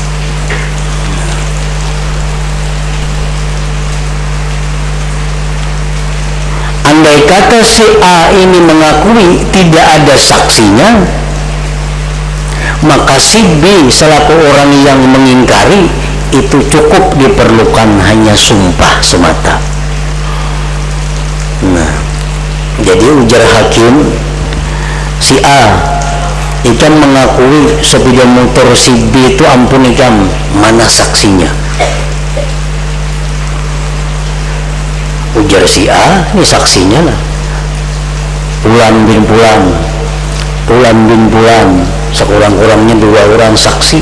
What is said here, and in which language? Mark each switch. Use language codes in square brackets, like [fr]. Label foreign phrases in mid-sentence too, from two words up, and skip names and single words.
[id] Andai kata si A ini mengakui tidak ada saksinya, maka si B selaku orang yang mengingkari itu cukup diperlukan hanya sumpah semata. [bjn] Nah, jadi ujar hakim, si A ikan mengakui sepeda motor si B itu ampun ikan, mana saksinya? [id] Ujar si A, ini saksinya lah, Pulan bin Pulan, sekurang-kurangnya 2 orang saksi.